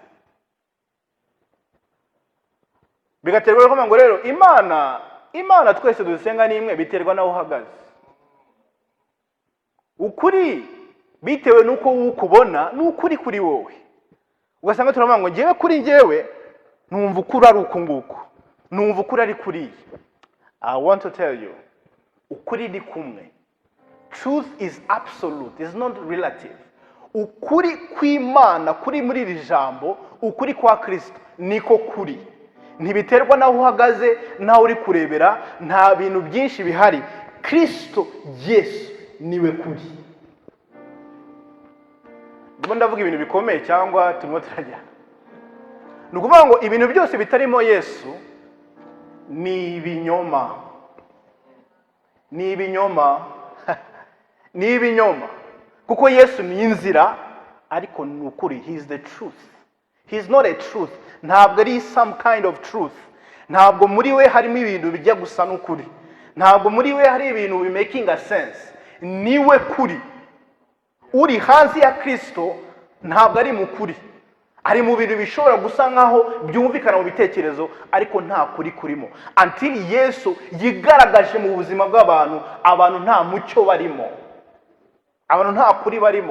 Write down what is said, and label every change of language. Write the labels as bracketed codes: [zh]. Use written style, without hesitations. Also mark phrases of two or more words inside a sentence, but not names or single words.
[rw] Bigaterwa no ngo rero Imana twese dusenga ni imwe, biterwa naho uhagaze. Ukuri bitewe nuko ukubona n'ukuri kuri wowe. Ugasanga turavuga ngo ngewe kuri ngewe numva ukuri ari uku nguku, numva ukuri ari kuri. [en] I want to tell you, [rw] ukuri ni kumwe. [en] Truth is absolute, is not relative. [rw] Ukuri kw'Imana kuri muri iri jambo, ukuri kwa Kristo niko kuri. Ntibiterwa naho uhagaze, naho uri kurebera, nta bintu byinshi bihari. Kristo Yesu niwe kuri. Ndimo ndavuga ibintu bikomeye cyangwa turimo turajya? Ni ukuvuga ngo ibintu byose bitarimo Yesu ni ibinyoma. Ni ibinyoma. Ni ibinyoma. Kuko Yesu ni inzira, ariko ni ukuri. [en] He is the truth. He is not a truth. [rw] Ntabwo ari [en] some kind of truth. [rw] Ntabwo muri we harimo ibintu bijya gusa n'ukuri. Ntabwo muri we hari ibintu bi [en] making a sense. [rw] Niwe kuri. Uri hanze ya Kristo ntabwo ari mukuri. Ari mu bintu bishobora gusa nkaho byumvikana mu bitekerezo, ariko nta kuri kurimo. Until Yesu yigaragaje mu buzima bw'abantu, abantu nta mucyo barimo, abantu nta kuri barimo.